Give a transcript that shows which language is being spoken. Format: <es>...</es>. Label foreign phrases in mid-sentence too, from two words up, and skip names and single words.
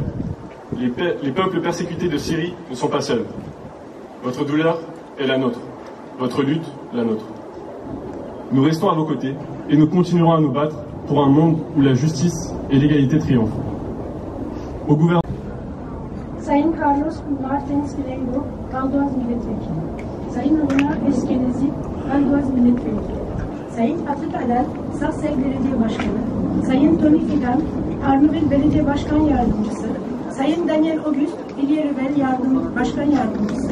<fr>Les peuples persécutés de Syrie ne sont pas seuls. Votre douleur est la nôtre. Votre lutte, la nôtre. Nous restons à vos côtés et nous continuerons à nous battre pour un monde où la justice et l'égalité triomphent. Au gouvernement.</fr> <tr>Sayın Carlos Martins Villambeau, Val d'Oise Milletvekili. Sayın Romain Esquinazi, Val d'Oise Milletvekili. Sayın Patrick Haddad, Sarcelles Belediye Başkanı. Sayın Tony Fidan, Arnavut Belediye Başkan Yardımcısı. Sayın Daniel Auguste, Villers-Levée Başkan Yardımcısı.</tr>